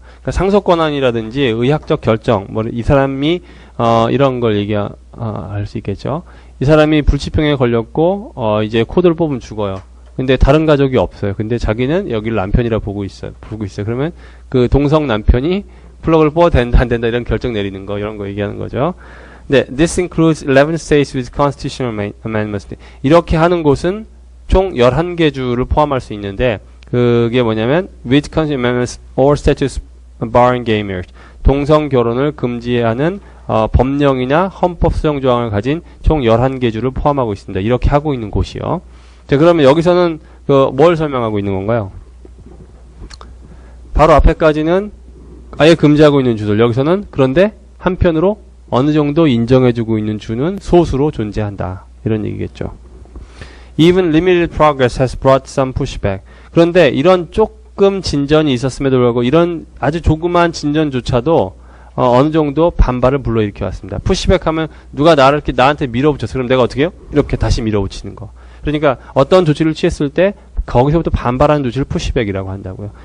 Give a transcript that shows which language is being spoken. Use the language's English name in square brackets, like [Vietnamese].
[Korean] 그러니까 상속 권한이라든지 의학적 결정, 뭐 이 사람이 이런 걸 할 수 있겠죠. 이 사람이 불치병에 걸렸고 이제 코드를 뽑으면 죽어요. 근데 다른 가족이 없어요. 근데 자기는 여기를 남편이라 보고 있어요. 그러면 그 동성 남편이 플러그를 뽑아도 된다 안 된다 이런 결정 내리는 거 이런 거 얘기하는 거죠. [English] 네, this includes 11 states with constitutional amendments. [Korean] 이렇게 하는 곳은 총 11개 주를 포함할 수 있는데 그게 뭐냐면 [English] with constitutional amendments or statutes barring gay marriage. [Korean] 동성 결혼을 금지하는 법령이나 헌법 수정 조항을 가진 총 11개 주를 포함하고 있습니다. 이렇게 하고 있는 곳이요. 자, 그러면 여기서는 뭘 설명하고 있는 건가요? 바로 앞에까지는 아예 금지하고 있는 주들, 여기서는 그런데 한편으로 어느 정도 인정해주고 있는 주는 소수로 존재한다. 이런 얘기겠죠. [English] Even limited progress has brought some pushback. [Korean] 그런데 이런 조금 진전이 있었음에도 불구하고 이런 아주 조그마한 진전조차도 어느 정도 반발을 불러일으켜 왔습니다. 푸시백 하면 누가 나한테 밀어붙였어. 그럼 내가 어떻게 해요? 이렇게 다시 밀어붙이는 거. 그러니까 어떤 조치를 취했을 때 거기서부터 반발하는 조치를 푸시백이라고 한다고요.